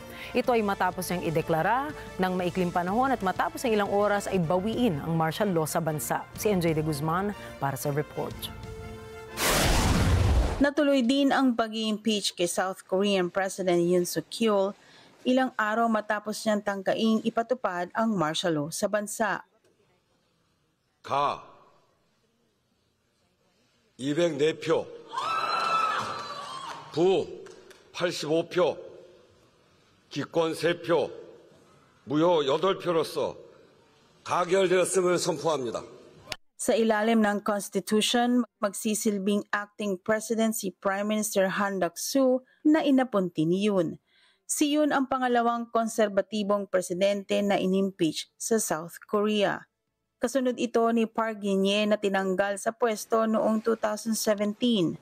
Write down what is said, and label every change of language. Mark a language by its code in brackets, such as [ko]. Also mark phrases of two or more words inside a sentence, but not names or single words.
[tl] Ito ay matapos niyang ideklara ng maikling panahon at matapos ng ilang oras ay bawiin ang martial law sa bansa. Si NJ De Guzman para sa report. Natuloy din ang pag-i-impeach kay South Korean President Yoon Suk-yeol ilang araw matapos niyang tangkaing ipatupad ang martial law sa bansa. [ko] 가 204표, 부 85표, 기권 3표, 무효 8표로서 가결되었음을 선포합니다. [tl] Sa ilalim ng Constitution, magsisilbing [en] acting president [tl] si Prime Minister Han Duck-soo na inapunti ni Yoon. Si Yoon ang pangalawang konserbatibong presidente na inimpeach sa South Korea. Kasunod ito ni Park Geun-hye na tinanggal sa pwesto noong 2017.